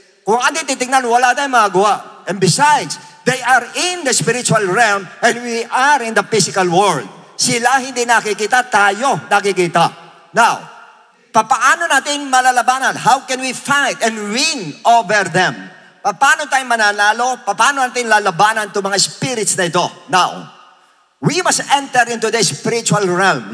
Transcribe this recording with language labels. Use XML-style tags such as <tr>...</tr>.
<tl>Kung ating titignan, wala tayong magawa.</tl> <en>And besides, they are in the spiritual realm and we are in the physical world.</en> <tl>Sila hindi nakikita, tayo nakikita. Now, paano natin malalabanan?</tl> <en>How can we fight and win over them?</en> <tl>Paano tayo mananalo? Paano natin lalabanan itong mga spirits na ito?</tl> <en>Now, we must enter into the spiritual realm.</en>